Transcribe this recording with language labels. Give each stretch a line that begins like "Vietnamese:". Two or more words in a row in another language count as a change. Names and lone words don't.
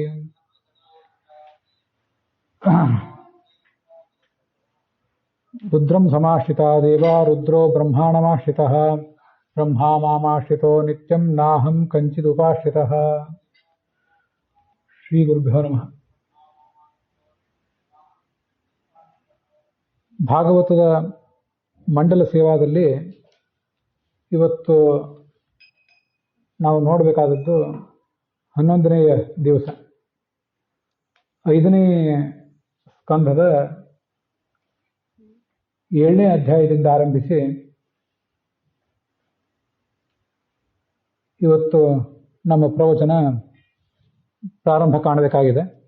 Sanskrit: रुद्रं समाश्रिता देवा रुद्रो ब्रह्माणमाश्रितः ब्रह्मा मामाश्रितो नित्यं नाहं कंचिदुपाश्रितः ಶ್ರೀ ಗುರುಭ್ಯೋ ನಮಃ.
Kannada: ಭಾಗವತದ ಮಂಡಲ ಸೇವಾದಲ್ಲಿ ಇವತ್ತು ನಾವು ನೋಡಬೇಕಾದದ್ದು 11ನೇ ದಿವಸ, 5ನೇ ಸ್ಕಂಧದ 7ನೇ ಅಧ್ಯಾಯದಿಂದ ಆರಂಭಿಸಿ ಇವತ್ತು ನಮ್ಮ ಪ್ರವಚನ ಪ್ರಾರಂಭ ಕಾಣಬೇಕಾಗಿದೆ.